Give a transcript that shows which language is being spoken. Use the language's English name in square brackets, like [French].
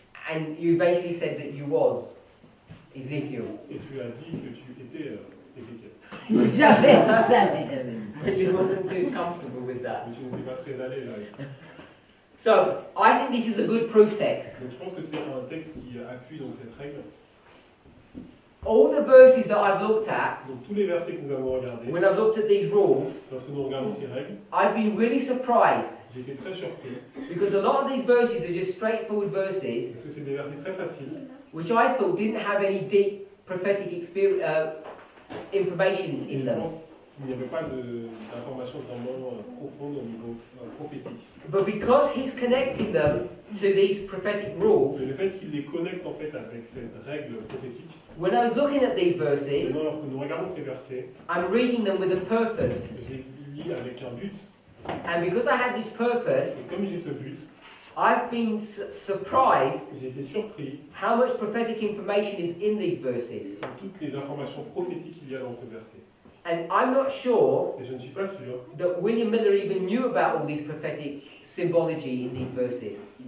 [English] and you eventually said that you was Ezekiel. [French] Et tu as dit que tu étais Ézéchiel. J'ai jamais dit ça, j'ai jamais dit ça. [English] You wasn't too comfortable with that. [French] Mais tu n'étais pas très à l'aise avec ça. [English] So I think this is a good proof text. [French] Donc je pense que c'est un texte qui appuie donc cette règle. [English] All the verses that I've looked at, [French] Donc tous les versets que nous avons regardés, [English] when I've looked at these rules, [French] lorsque nous regardons ces règles, [English] I've been really surprised [French] j'ai été très surpris [English] because a lot of these verses are just straightforward verses, [French] parce que c'est des versets très faciles [English] which I thought didn't have any deep prophetic experience, information [French] et [English] in [French] je [English] them. [French] pense qu'il n'y avait pas d'informations vraiment profondes au niveau prophétique. [English] But because he's connecting them to these prophetic rules, [French] Mais le fait qu'il les connecte en fait avec cette règle prophétique, [English] when I was looking at these verses, [French] maintenant lorsque nous regardons ces versets, [English] I'm reading them with a purpose. [French] je les lis avec un but. [English] And because I had this purpose, [French] Et comme j'ai ce but, [English] I've been surprised [French] j'ai été surpris [English] how much prophetic information is in these verses. [French] de toutes les informations prophétiques qu'il y a dans ce verset. [English] And I'm not sure [French] Et je ne suis pas sûr [English] that William Miller even knew about all these prophetic symbology in these verses.